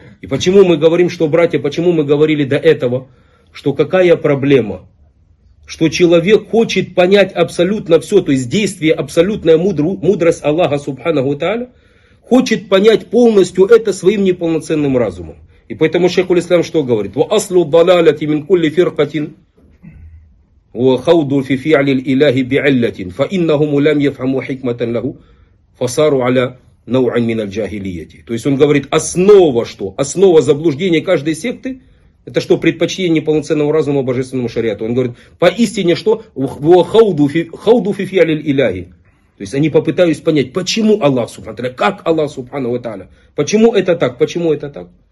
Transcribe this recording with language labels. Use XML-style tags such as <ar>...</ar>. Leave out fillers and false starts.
<ru>И почему мы говорим, что, братья, почему мы говорили до этого, что какая проблема, что человек хочет понять абсолютно все, то есть действие, абсолютная мудрость Аллаха субханаху тааля, хочет понять полностью это своим неполноценным разумом. И поэтому шейх аль-Ислам что говорит?</ru> <ar>«Ва аслу далаляти мин кулли фиркатин». وخوض في فعل الإله بعلة فإنهم لم يفهموا حكمة له فصاروا على نوع من الجاهلية.</ar> <ru>То есть он говорит, основа что? Основа заблуждения каждой секты, это что? Предпочтение неполноценного разума божественному шариату. Он говорит, поистине что?</ru> <ar>وخوض في فعل الإله.</ar> <ru>То есть они попытались понять, почему Аллах Субхану Тааля, как Аллах Субхану Тааля, почему это так, почему это так?</ru>